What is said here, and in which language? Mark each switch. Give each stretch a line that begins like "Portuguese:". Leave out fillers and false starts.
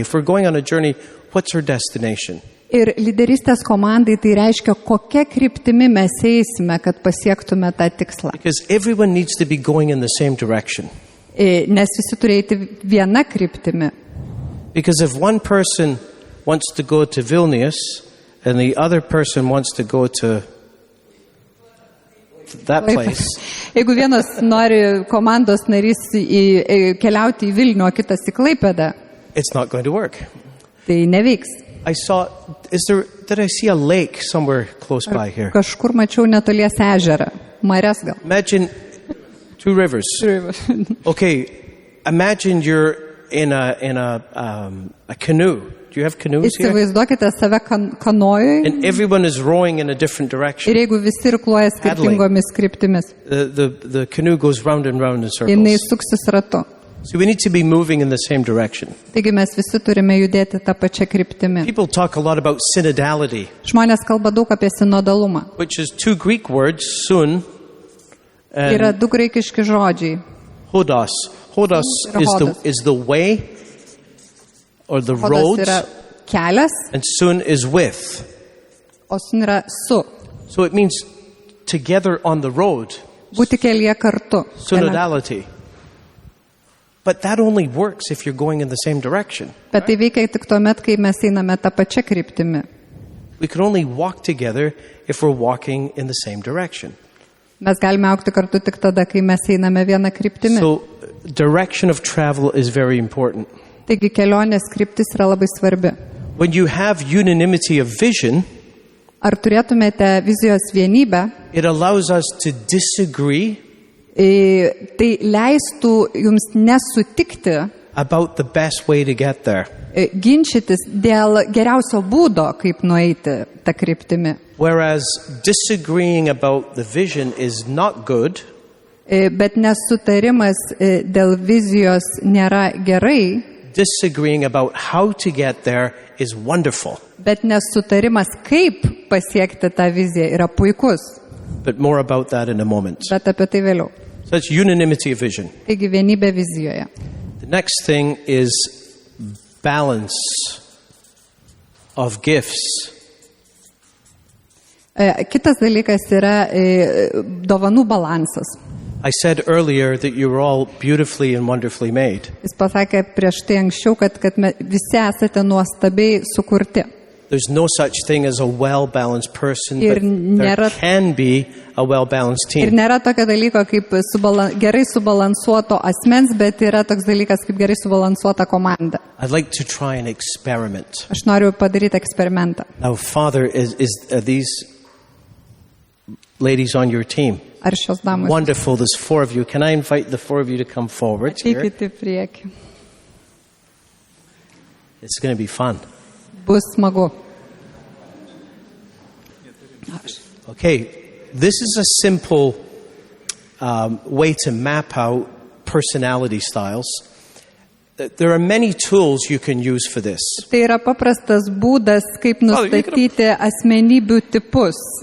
English: If we're going on a journey, what's our destination?
Lithuanian: Ir lyderystės komandai tai reiškia, kokia kryptimi mes eisime, kad pasiektume tą tikslą.
English: Because everyone needs to be going in the same direction.
Lithuanian: Nes visi turi eiti viena kryptimi.
English: Because if one person wants to go to Vilnius and the other person wants to go to that place,
Lithuanian: Jeigu vienas nori komandos narys keliauti į Vilnių, o kitas į Klaipėdą,
English: it's not going to work.
Lithuanian: tai neveiks.
English: I saw, did I see a lake somewhere close by here?
Lithuanian: Kažkur mačiau netolies ežerą, marias gal.
English: Imagine 2 rivers. Okay, imagine you're in a canoe. Do you have canoes here?
Lithuanian: Įsivaizduokite save kanojui
English: And everyone is rowing in a different direction.
Lithuanian: ir jeigu visi irkluoja skirtingomis kryptimis,
English: The canoe goes round and round in
Lithuanian: jinai
English: circles.
Lithuanian: suksis ratu.
English: So we need to be moving in the same direction.
Lithuanian: Taigi mes visi turime judėti tą pačią kryptimį.
English: People talk a lot about synodality,
Lithuanian: Žmonės kalba daug apie sinodalumą.
English: which is two Greek words, sun
Lithuanian: Yra
English: and
Lithuanian: du graikiški žodžiai.
English: hodos. Hodos
Lithuanian: Ir hodos.
English: is the way or the
Lithuanian: Hodas
English: road,
Lithuanian: yra kelias,
English: and sun is with.
Lithuanian: o sun yra su.
English: So it means together on the road,
Lithuanian: Būti kelyje kartu.
English: synodality. But that only works if you're going in the same direction.
Lithuanian: Bet tai veikia tik tuomet, kai mes einame tą pačią kryptimį.
English: We can only walk together if we're walking in the same direction.
Lithuanian: Mes galime aukti kartu tik tada, kai mes einame vieną kryptimį.
English: So direction of travel is very important.
Lithuanian: Taigi kelionės kryptis yra labai svarbi.
English: When you have unanimity of vision,
Lithuanian: Ar turėtumėte vizijos vienybę?
English: it allows us to disagree
Lithuanian: Tai leistų jums nesutikti,
English: about the best way to get there.
Lithuanian: ginčytis dėl geriausio būdo, kaip nueiti tą kryptimį.
English: Whereas disagreeing about the vision is not good,
Lithuanian: Bet nesutarimas dėl vizijos nėra gerai,
English: disagreeing about how to get there is wonderful.
Lithuanian: bet nesutarimas, kaip pasiekti tą viziją, yra puikus.
English: But more about that in a moment.
Lithuanian: Bet apie tai vėliau.
English: So that's unanimity of vision.
Lithuanian: Taigi vienybė vizijoje.
English: The next thing is balance of gifts.
Lithuanian: Kitas dalykas yra dovanų balansas.
English: I said earlier that you were all beautifully and wonderfully made.
Lithuanian: Jis pasakė prieš tai anksčiau, kad visi esate nuostabiai sukurti.
English: There's no such thing as a well-balanced person,
Lithuanian: Ir
English: but there
Lithuanian: nėra-
English: can be a well-balanced
Lithuanian: Ir
English: team.
Lithuanian: nėra tokio dalyko kaip gerai subalansuoto asmens, bet yra toks dalykas kaip gerai subalansuota komanda.
English: I'd like to try an experiment.
Lithuanian: Aš noriu padaryti eksperimentą.
English: Now, Father, are these ladies on your team?
Lithuanian: Ar šios damos
English: Wonderful, there's four of you. Can I invite the four of you to come forward here?
Lithuanian: ateikite į priekį?
English: It's going to be fun.
Lithuanian: Bus smagu.
English: Okay, this is a simple way to map out personality styles. There are many tools you can use for this.
Lithuanian: Tai yra paprastas būdas, kaip nustatyti asmenybių tipus.